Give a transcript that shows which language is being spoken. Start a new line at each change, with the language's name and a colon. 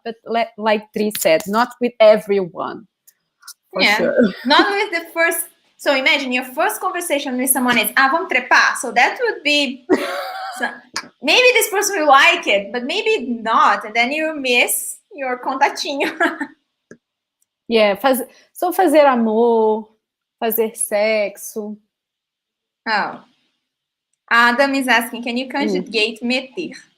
English: But like Dri said, not with everyone. For sure. Not with the first. So imagine your first conversation with someone is,
Portuguese: vamos trepar.
English: So that would be, maybe this person will like it, but maybe not. And then you miss your contatinho. Yeah, so
Portuguese: fazer amor, fazer sexo.
English: Oh. Adam is asking, can you conjugate meter?